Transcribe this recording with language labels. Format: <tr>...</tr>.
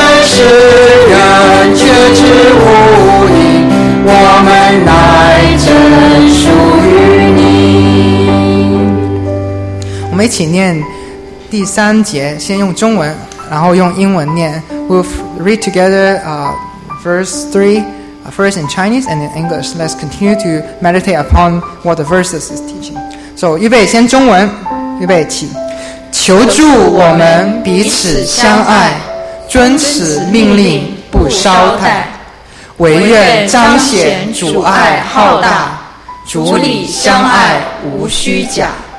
<zh>世人却知无你，我们乃真属于你。我们一起念第三节，先用中文，然后用英文念。</zh> <en>We'll read together verse 3, first in Chinese and in English. Let's continue to meditate upon what the verses is teaching.</en> <zh>So, 预备，先中文，预备起。求助我们彼此相爱，遵此命令不稍怠，唯愿彰显主爱浩大，主里相爱无虚假。</zh>